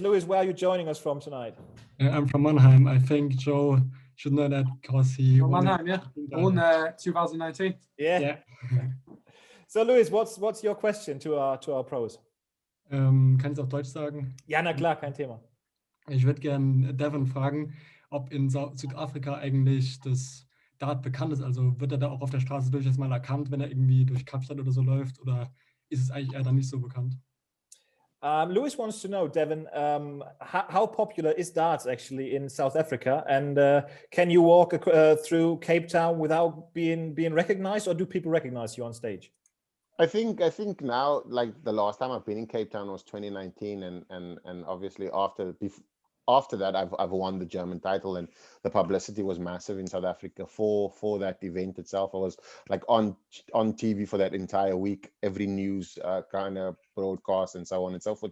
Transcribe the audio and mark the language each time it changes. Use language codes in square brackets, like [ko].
[en] Lewis, where are you joining us from tonight? I'm from Mannheim. I think Joe should know that because he won Mannheim, yeah. Won 2019. Yeah. So, Lewis, what's your question to our pros? [de] Kann ich es auf Deutsch sagen? Ja, na klar, kein Thema. Ich würde gerne Devon fragen, ob in Südafrika eigentlich das Dart bekannt ist. Also wird er da auch auf der Straße durchaus mal erkannt, wenn er irgendwie durch Kapstadt oder so läuft? Oder ist es eigentlich eher dann nicht so bekannt? [en] Lewis wants to know, Devon, how popular is darts actually in South Africa? And can you walk through Cape Town without being recognized, or do people recognize you on stage? I think now, like the last time I've been in Cape Town was 2019, and obviously after that I've won the German title, and the publicity was massive in South Africa for that event itself. I was like on TV for that entire week, every news kind of broadcast and so on and so forth.